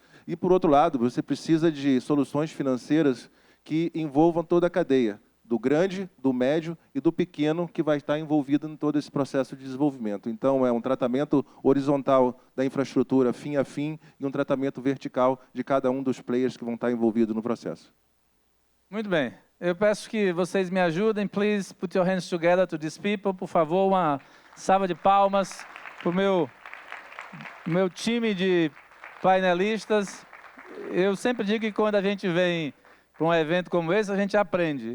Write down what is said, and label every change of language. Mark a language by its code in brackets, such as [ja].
[pt] E, por outro lado, você precisa de soluções financeiras que envolvam toda a cadeia, do grande, do médio e do pequeno, que vai estar envolvido em todo esse processo de desenvolvimento. Então, é um tratamento horizontal da infraestrutura fim a fim e um tratamento vertical de cada um dos players que vão estar envolvidos no processo. Muito bem. Eu peço que vocês me ajudem. [en] Please put your hands together to these people. [pt] Por favor, uma salva de palmas para o meu time de painelistas. Eu sempre digo que quando a gente vem para um evento como esse, a gente aprende.